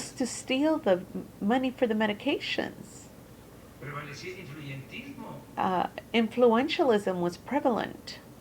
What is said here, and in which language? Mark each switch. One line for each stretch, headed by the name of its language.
English: used to steal the money for the medications.
Spanish: Prevalecía el influyentismo.
English: Influentialism was prevalent.